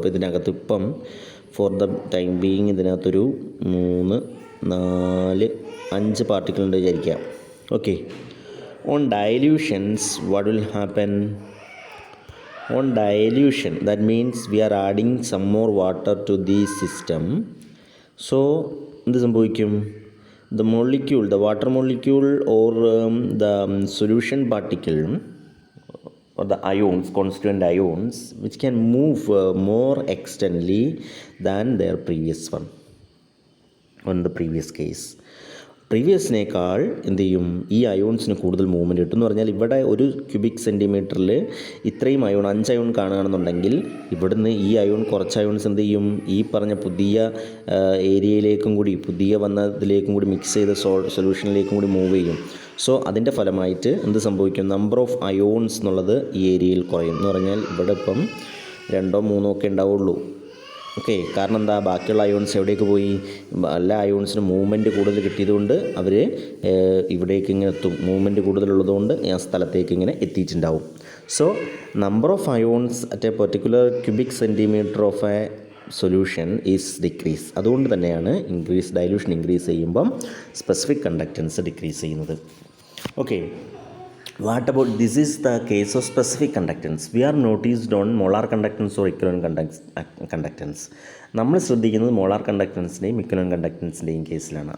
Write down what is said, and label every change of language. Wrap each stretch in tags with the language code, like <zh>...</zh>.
<ml>അപ്പോൾ ഇതിനകത്ത് ഇപ്പം ഫോർ ദ ടൈം ബീയിങ് ഇതിനകത്തൊരു 3, 4, 5 പാർട്ടിക്കിൾ ഉണ്ട് വിചാരിക്കാം.</ml> <en>Okay, on dilutions what will happen? On dilution, that means we are adding some more water to the system.</en> <ml>So എന്ത് സംഭവിക്കും?</ml> <en>The molecule, the water molecule or the solution particle or the ions, constituent ions, which can move more externally than their previous one on the previous case.</en> <ml>പ്രീവിയസിനേക്കാൾ എന്ത് ചെയ്യും, ഈ അയോൺസിന് കൂടുതൽ movement കിട്ടും. എന്ന് പറഞ്ഞാൽ ഇവിടെ ഒരു ക്യൂബിക് സെൻറ്റിമീറ്ററിൽ ഇത്രയും അയോൺ 5 അയോൺ കാണുകയാണെന്നുണ്ടെങ്കിൽ, ഇവിടുന്ന് ഈ അയോൺ കുറച്ച് അയോൺസ് എന്ത് ചെയ്യും, ഈ പറഞ്ഞ പുതിയ ഏരിയയിലേക്കും കൂടി, പുതിയ വന്നതിലേക്കും കൂടി മിക്സ് ചെയ്ത സൊല്യൂഷനിലേക്കും കൂടി മൂവ് ചെയ്യും. സോ അതിൻ്റെ ഫലമായിട്ട് എന്ത് സംഭവിക്കും, നമ്പർ ഓഫ് അയോൺസ് എന്നുള്ളത് ഈ ഏരിയയിൽ കുറയും. എന്ന് പറഞ്ഞാൽ ഇവിടെ ഇപ്പം 2 or 3 ഒക്കെ ഉണ്ടാവുള്ളൂ. ഓക്കെ, കാരണം എന്താ, ബാക്കിയുള്ള അയോൺസ് എവിടേക്ക് പോയി? എല്ലാ അയോൺസിനും മൂവ്മെൻറ്റ് കൂടുതൽ കിട്ടിയതുകൊണ്ട് അവർ ഇവിടേക്ക് ഇങ്ങനെ എത്തും. മൂവ്മെൻറ്റ് കൂടുതലുള്ളതുകൊണ്ട് ആ സ്ഥലത്തേക്ക് ഇങ്ങനെ എത്തിയിട്ടുണ്ടാവും.</ml> <en>So number of ions at a particular cubic centimetre of a solution is decrease.</en> <ml>അതുകൊണ്ട് തന്നെയാണ് ഡൈല്യൂഷൻ ഇൻക്രീസ് ചെയ്യുമ്പം സ്പെസിഫിക് കണ്ടക്റ്റൻസ് ഡിക്രീസ് ചെയ്യുന്നത്.</ml> <en>Okay, what about this is the case of specific conductance. We are noticed on molar conductance or equivalent conductance.</en> <ml>നമ്മൾ ശ്രദ്ധിക്കുന്നത് molar കണ്ടക്റ്റൻസിൻ്റെയും equivalent കണ്ടക്റ്റൻസിൻ്റെയും കേസിലാണ്.</ml>